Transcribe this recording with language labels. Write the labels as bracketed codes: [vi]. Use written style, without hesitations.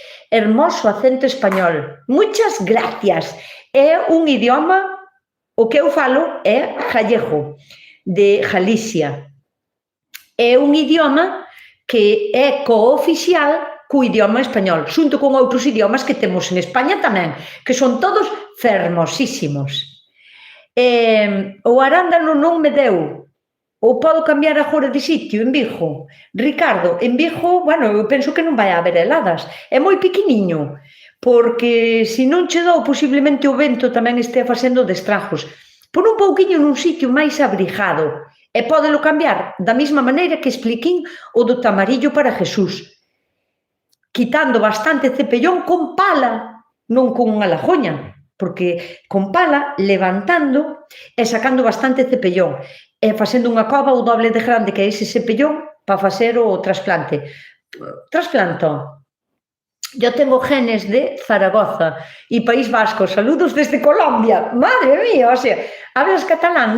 [es] Hermoso acento español. Muchas gracias. [gl] É un idioma, o que eu falo é gallego, de Galicia. É un idioma que é cooficial co idioma español, xunto con outros idiomas que temos en España tamén, que son todos fermosísimos. O arándano non me deu, ou podo cambiar agora de sitio, en Vigo? Ricardo, en Vigo, bueno, eu penso que non vai haber heladas, é moi pequeniño, porque se non che dou, posiblemente o vento tamén este facendo destragos. Por un pouquiño nun sitio máis abrigado, e pódelo cambiar da mesma maneira que expliquín o do tamarillo para Jesús, quitando bastante cepellón con pala, non con unha lajoña, porque con pala, levantando e sacando bastante cepellón, e facendo unha cova o doble de grande que é ese cepellón para facer o trasplante. Trasplanto. [es] Yo tengo genes de Zaragoza e País Vasco. Saludos desde Colombia. Madre mía, o sea, hablas catalán?